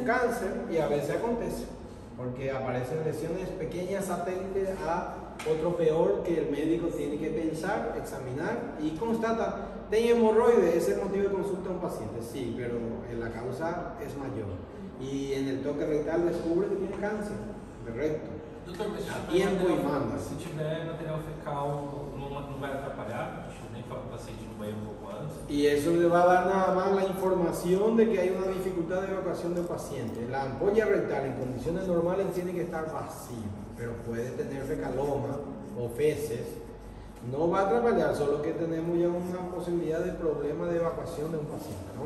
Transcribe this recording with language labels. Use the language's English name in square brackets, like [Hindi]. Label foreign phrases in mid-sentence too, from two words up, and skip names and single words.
[Spanish] Un cáncer, y a veces acontece, porque aparecen lesiones pequeñas satélites a otro peor que el médico tiene que pensar, examinar y constata. ¿Tiene hemorroides? ¿Es el motivo de consulta a un paciente? Sí, pero la causa es mayor. Y en el toque rectal descubre que tiene cáncer de recto. [Portuguese] Doutor, mas [Spanish] A tiempo y manda. [Portuguese] se tiver material fecal, não vai atrapalhar? A gente nem fala para o paciente no banheiro um pouco antes. [Spanish] Y eso le va a dar nada más la información de que hay una dificultad de evacuación del paciente. La ampolla rectal en condiciones normales tiene que estar vacía, pero puede tener fecaloma o feces. No va a atrapallar, solo que tenemos ya una posibilidad de problema de evacuación de un paciente, ¿no?